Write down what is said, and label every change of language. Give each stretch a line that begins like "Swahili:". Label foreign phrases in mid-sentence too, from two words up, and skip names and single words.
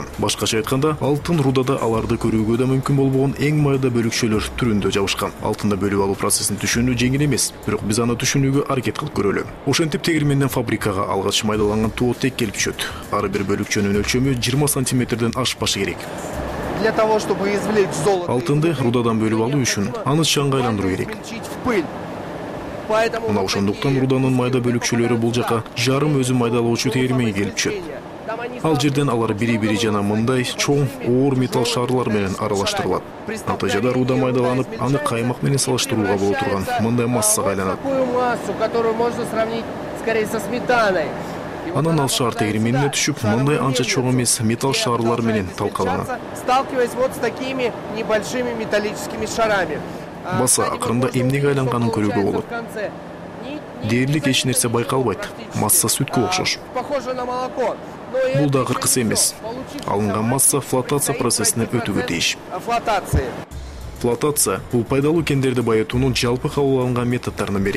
Kyrgyz: Башкача айтканда, алтын рудада аларды көрүүгө да мүмкүн болбогон эң майда бөлүкчөлөр түрүндө жабышкан. Алтынды бөлүп алуу процессин түшүнүү жеңил эмес, бирок биз аны түшүнүүгө аракет кылып көрөлү. Ошентип тегирменден фабрикага алгач майдаланган туотек келип түшөт. Ар бир бөлүкчөнүн өлчөмү 20 сантиметрден ашпашы керек.
Russian: Для того, чтобы извлечь золото,
Kyrgyz: алтынды рудадан бөлүп алуу үчүн аны чаңга айландыруу керек. Мына ошондуктан руданын майда бөлүкчөлөрү бул жака жарым өзү майдалоочу тегирменге келип түшөт. Ал жерден алар бири-бири жана мындай чоң оор металл шарлар менен аралаштырылат. Натыйжада руда майдаланып, аны каймак менен салыштырууга боло турган мындай массага айланат. Анан ал шаар тегирменине түшүп, мындай анча чоң эмес металл шарлар менен талкаланат.
Russian: Сталкиваясь вот с такими небольшими металлическими шарами.
Kyrgyz: Баса акырында эмнеге айланганын көрүүгө болот. Дээрлик эч нерсе байкалбайт. Масса сүткө окшош. Бул да кыркысы эмес. Алынган масса флотация процессинен өтүүгө тийиш. Флотация бул пайдалуу кендерди байытуунун жалпы кабыл алынган методдорунун бири.